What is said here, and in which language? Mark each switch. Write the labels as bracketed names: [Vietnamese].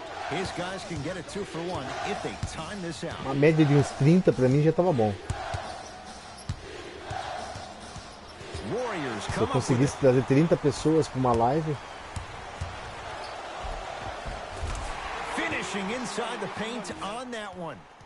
[English] His guys can get a 2-for-1 if they time this out. [Portuguese] Uma média de uns 30 pra mim já tava bom. [English] Warriors [Portuguese] Se eu conseguisse trazer 30 pessoas pra uma live. [English] Finishing inside the paint on that one.